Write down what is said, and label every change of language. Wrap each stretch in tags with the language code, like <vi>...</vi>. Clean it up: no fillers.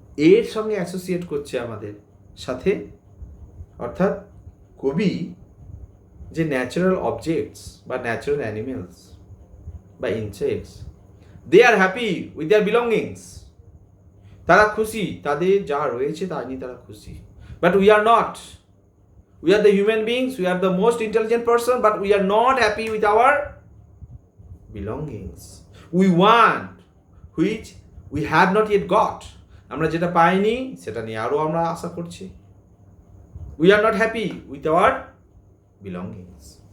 <bn>এর সঙ্গে অ্যাসোসিয়েট করছে আমাদের সাথে। অর্থাৎ কবি যে ন্যাচারাল অবজেক্টস বা ন্যাচারাল অ্যানিমেলস বা insects,</bn> <en>they are happy with their belongings,</en> <bn>তারা খুশি, তাদের যা রয়েছে তা নিয়ে তারা খুশি।</bn> <en>But we are not, we are the human beings, we are the most intelligent person, but we are not happy with our belongings. We want which we have not yet got.</en> <bn>আমরা যেটা পাইনি সেটা নিয়ে আরো আমরা আশা করছি।</bn> <en>We are not happy with our belongings.</en>